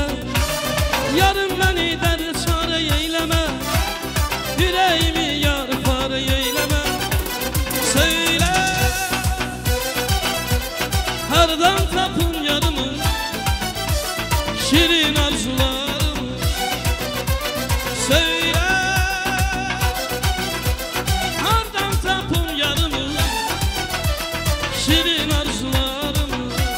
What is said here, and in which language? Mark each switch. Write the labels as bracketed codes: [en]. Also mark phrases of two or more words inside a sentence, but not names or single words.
[tr] Yarın beni dert çare eyleme, yüreğimi yar fare eyleme. [az] Söyle hardan tapın yarımı, şirin arzularımı. Söyle hardan tapın yarımı, şirin arzularımı.